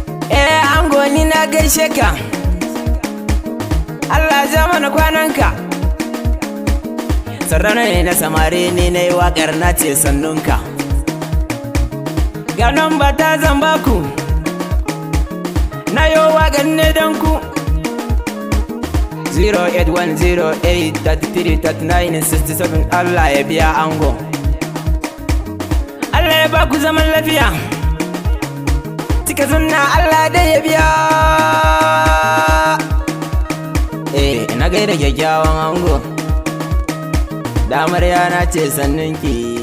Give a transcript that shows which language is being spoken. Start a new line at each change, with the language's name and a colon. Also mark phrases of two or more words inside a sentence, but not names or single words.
Hausa: Eh ango ni na gaishe ka, Allah ja mana kwananka. Sarrana ne na samari ni na yi waƙar na ce sannunka. Ga namba ta zan baku, na yo waƙar ne don ku.
English: Zero eight one zero eight thirty three thirty nine sixty seven,
Hausa: Allah ya biya ango. Allah ya baku zaman lafiya. Cika sunna Allah dai ya biya. Eh, na gaida kyakkyawan ango. Da amarya na ce sannunki.